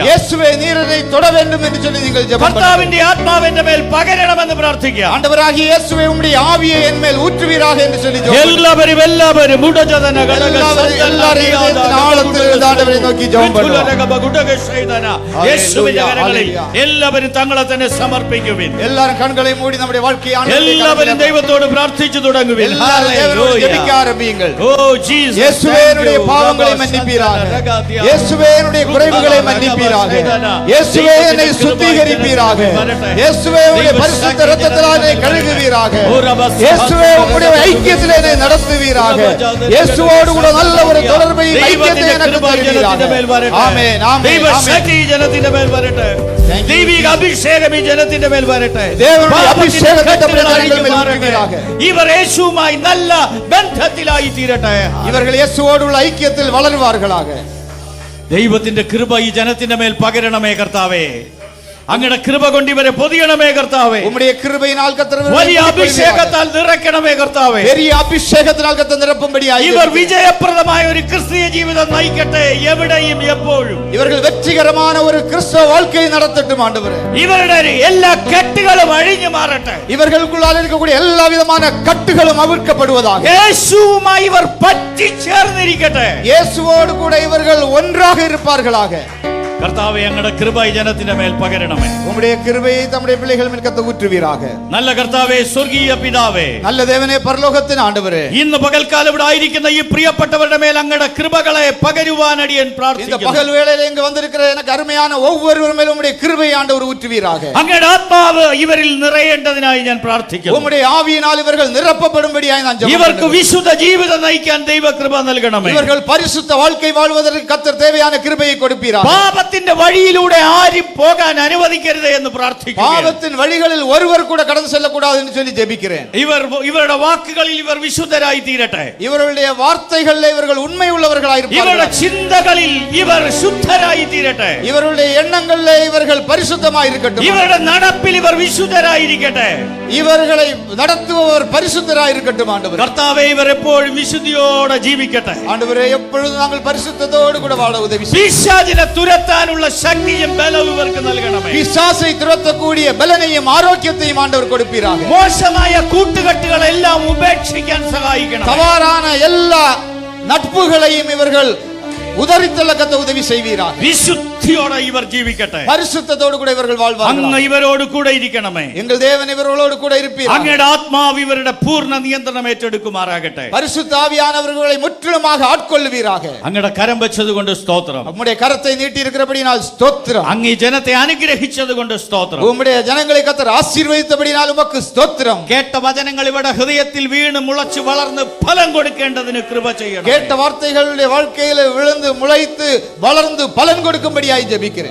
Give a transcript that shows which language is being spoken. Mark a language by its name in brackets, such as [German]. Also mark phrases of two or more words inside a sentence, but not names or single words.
[Tamil] இயேசுவே நீர் என்னை தொட வேண்டும் என்று சொல்லி நீங்கள் ஜெபம் பண்ணுங்கள். [Malayalam] കർത്താവിന്റെ ആത്മാവ് എന്റെ മേൽ പകരണമെന്ന് പ്രാർത്ഥിക്കാം. [Tamil] ஆண்டவராகிய இயேசுவே உம்முடைய ஆவியை என் மேல் ஊற்றுவீராக என்று சொல்லி ஜெபம் பண்ணுங்கள். [Malayalam] എല്ലാവരും ഉടജതന [Tamil] ஆண்டவரை நோக்கி ஜெபம் பண்ணுவோம். [Malayalam] യേശുവിന്റെ കരങ്ങളിൽ എല്ലാവരും തങ്ങളെ തന്നെ സമർപ്പിക്കുവിൻ. [Tamil] எல்லாரும் கண்களை மூடி நம்முடைய வாழ்க்கையை [Malayalam] എല്ലാവരും ദൈവത്തോട് പ്രാർത്ഥിച്ചു തുടങ്ങുവിൻ. [Tamil] ஜெபிக்க ஆரம்பியுங்கள். [Malayalam] ഓ ജീസസ്, [Tamil] இயேசுவே என்னுடைய பாவங்களை மன்னிப்பீராக. இயேசுவே என்னுடைய குறைவுகளை மன்னிப்பீராக. இயேசுவே என்னை சுத்திகரிப்பீராக. இயேசுவே உம்முடைய பரிசுத்த இரத்தத்தால் என்னை கழுகுவீராக. இயேசுவே உம்முடைய ஐக்கியத்திலே என்னை நடத்துவீராக. இயேசுவோடு கூட நல்ல ஒரு தொடர்பை ஐக்கியத்தை எனக்கு தருவீராக. ஆமென் ஆமென். [Malayalam] ദൈവ ശക്തി ഈ ജനത്തിന്റെ മേൽ വരട്ടെ. ദൈവിക അഭിഷേകം ഈ ജനത്തിന്റെ മേൽ വരട്ടെ. [Tamil] தேவனுடைய அபிஷேகத்தை நம்முடைய ஜனங்கள் மேல் ஊற்றுவீராக. [Malayalam] ഇവർ യേശുവുമായി നല്ല ബന്ധത്തിലായി തീരട്ടെ. [Tamil] இவர்கள் இயேசுவோடு உள்ள ஐக்கியத்தில் வளருவார்களாக. [Malayalam] ദൈവത്തിന്റെ കൃപ ഈ ജനത്തിന്റെ മേൽ പകരണമേ കർത്താവേ. അങ്ങയുടെ കൃപ കൊണ്ട് ഇവരെ പൊതിയണമേ കർത്താവേ. [Tamil] உம்முடைய கிருபையினால் கர்த்தர் [Malayalam] വലിയ അഭിഷേകത്താൽ നിറയ്ക്കണമേ കർത്താവേ. [Tamil] பெரிய அபிஷேகத்தினால் கர்த்தர் நிரப்பும்படியாய் [Malayalam] ഇവർ വിജയപ്രദമായ ഒരു ക്രിസ്തീയ ജീവിതം നയിക്കട്ടെ, എവിടെയും എപ്പോഴും. [Tamil] இவர்கள் வெற்றிகரமான ஒரு கிறிஸ்தவ வாழ்க்கையை நடத்தட்டும் ஆண்டவரே. [Malayalam] ഇവരുടെ എല്ലാ കെട്ടുകളും അഴിഞ്ഞു മാറട്ടെ. [Tamil] இவர்களுக்குள்ளால் இருக்கக்கூடிய எல்லா விதமான கட்டுகளும் அவிழ்க்கப்படுவதாக. [Malayalam] യേശുവുമായി ഇവർ പറ്റിച്ചേർന്നിരിക്കട്ടെ. [Tamil] இயேசுவோடு கூட இவர்கள் ஒன்றாக இருப்பார்களாக. [Malayalam] കർത്താവേ, അങ്ങയുടെ കൃപ ഈ ജനത്തിന്റെ മേൽ പകരണമേ. [Tamil] உம்முடைய கிருபையை நம்முடைய பிள்ளைகள் மேல் கர்த்தர் ஊற்றுவீராக. [Malayalam] നല്ല കർത്താവേ, സ്വർഗീയ പിതാവേ, [Tamil] நல்ல தேவனே, பரலோகத்தின் ஆண்டவரே, [Malayalam] ഇന്ന് പകൽക്കാലം ഇവിടെ ആയിരിക്കുന്ന ഈ പ്രിയപ്പെട്ടവരുടെ മേൽ അങ്ങയുടെ കൃപകളെ പകരുവാൻ അടിയൻ [Tamil] இந்த [Malayalam] പ്രാർത്ഥിക്കുന്നു. [Tamil] பகல் வேளையிலே இங்கு வந்திருக்கிற எனக்கு அருமையான ஒவ்வொருவர் மேலும் உம்முடைய கிருபையை ஆண்டவர் ஊற்றுவீராக. [Malayalam] അങ്ങയുടെ ആത്മാവ് ഇവരിൽ നിറയേണ്ടതിനായി ഞാൻ പ്രാർത്ഥിക്കുന്നു. [Tamil] உம்முடைய ஆவியினால் இவர்கள் நிரப்பப்படும்படியாய் நான் ஜெபம் [Malayalam] ഇവർക്ക് [Tamil] பண்ணுகிறேன். [Malayalam] വിശുദ്ധ ജീവിതം നയിക്കാൻ ദൈവകൃപ നൽകണമേ. [Tamil] இவர்கள் பரிசுத்த வாழ்க்கை வாழ்வதற்கு கர்த்தர் தேவையான கிருபையை கொடுப்பீராக. [Malayalam] പാപത്തിന്റെ വഴിയിലൂടെ ആരും പോകാൻ അനുവദിക്കരുത് എന്ന് പ്രാർത്ഥിക്കുന്നു. [Tamil] பாவத்தின் வழிகளில் ஒருவர் கூட கடந்து செல்லக்கூடாது என்று சொல்லி ஜெபிக்கிறேன். [Malayalam] ഇവരുടെ വാക്കുകളിൽ ഇവർ വിശുദ്ധരായി തീരട്ടെ. [Tamil] இவர்களுடைய வார்த்தைகளில் இவர்கள் உண்மை உள்ளவர்களாய் [Malayalam] ഇവരുടെ [Tamil] இருப்பார்கள். [Malayalam] ചിന്തകളിൽ ഇവർ ശുദ്ധരായി തീരട്ടെ. [Tamil] இவர்களுடைய எண்ணங்களில் இவர்கள் பரிசுத்தமாய் இருக்கட்டும். [Malayalam] ഇവരുടെ നടപ്പിൽ ഇവർ വിശുദ്ധരായിരിക്കട്ടെ. [Tamil] இவர்களை நடத்துபவர் பரிசுத்தராய் இருக்கட்டும் ஆண்டவரே. [Malayalam] കർത്താവേ, ഇവർ എപ്പോഴും വിശുദ്ധിയോടെ ജീവിക്കട്ടെ. [Tamil] ஆண்டவரே, எப்பொழுதும் நாங்கள் பரிசுத்தத்தோடு கூட வாழ உதவி செய்யும். [Malayalam] പിശാചിനെ തുരത്താനുള്ള ശക്തിയും ബലവും ഇവർക്ക് നൽകണമേ. [Tamil] பிசாசை துரத்தக்கூடிய பலனையும் ஆரோக்கியத்தையும் ஆண்டவர் கொடுப்பீராக. [Malayalam] മോശമായ കൂട്ടുകെട്ടുകളെല്ലാം ഉപേക്ഷിക്കാൻ സഹായിക്കണം. [Tamil] தவறான எல்லா நட்புகளையும் இவர்கள் உதறித்தள்ள கர்த்தர் உதவி செய்வீராக. [Malayalam] വിശുദ്ധിയോടെ ഇവർ ജീവിക്കട്ടെ. [Tamil] பரிசுத்தத்தோடு கூட இவர்கள் வாழ்வார்கள். [Malayalam] അങ്ങ് ഇവരോട് കൂടെ ഇരിക്കണമേ. [Tamil] எங்கள் தேவன் இவர்களோடு கூட இருப்பீராக. [Malayalam] അങ്ങയുടെ ആത്മാവ് ഇവരുടെ പൂർണ്ണ നിയന്ത്രണം ഏറ്റെടുക്കുമാറാകട്ടെ. [Tamil] பரிசுத்த ஆவியானவர்களை முற்றிலுமாக ஆட்கொள்வீராக. [Malayalam] അങ്ങയുടെ കരം വെച്ചതുകൊണ്ട് സ്തോത്രം. [Tamil] உம்முடைய கரத்தை நீட்டி இருக்கிறபடியால் ஸ்தோத்திரம். [Malayalam] അങ്ങ് ഈ ജനത്തെ അനുഗ്രഹിച്ചതുകൊണ്ട് സ്തോത്രം. [Tamil] உம்முடைய ஜனங்களை கர்த்தர் ஆசீர்வதித்தபடியால் உமக்கு ஸ்தோத்திரம். [Malayalam] കേട്ട വചനങ്ങൾ ഇവിടെ ഹൃദയത്തിൽ വീണ് മുളച്ചു വളർന്ന് ഫലം കൊടുക്കേണ്ടതിന് കൃപ ചെയ്യണം. [Tamil] கேட்ட வார்த்தைகளுடைய வாழ்க்கையில விழுந்து முளைத்து வளர்ந்து பலன் கொடுக்கும்படியாய் ஜெபிக்கிறேன்.